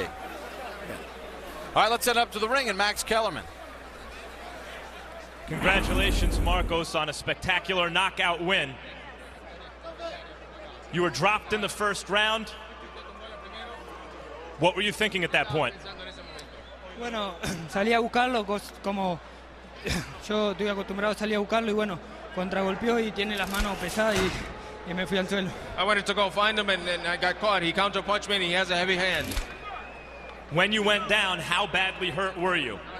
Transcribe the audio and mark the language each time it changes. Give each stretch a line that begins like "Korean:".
English: All right, let's head up to the ring and Max Kellerman. Congratulations, Marcos, on a spectacular knockout win. You were dropped in the first round. What were you thinking at that point?
Spanish: Bueno, salí a buscarlo como yo estoy acostumbrado a salir a buscarlo, y bueno, contragolpeó y tiene las manos pesadas y me fui al suelo.
English: I wanted to go find him and I got caught. He counterpunched me and he has a heavy hand. When you went down, how badly hurt were you?